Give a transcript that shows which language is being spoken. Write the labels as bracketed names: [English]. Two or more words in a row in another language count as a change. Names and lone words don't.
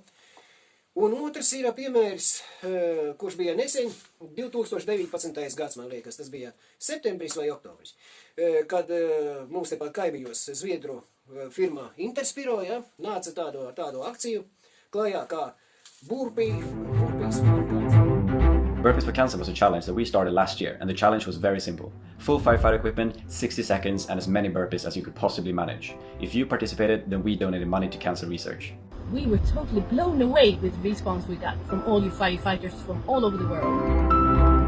[Latvian] Un otrs ir piemērs, kurš bija nesen, 2019. gads, man liekas, tas bija septembris vai oktobris, kad mums tepat kaimiņos Zviedru firma Interspiro, ja, nāca tādu akciju klājā kā burpees. [English] Burpees for Cancer was a challenge that we started last year, and the challenge was very simple. Full firefighter equipment, 60 seconds, and as many burpees as you could possibly manage. If you participated, then we donated money to cancer research. We were totally blown away with the response we got from all you firefighters from all over the world.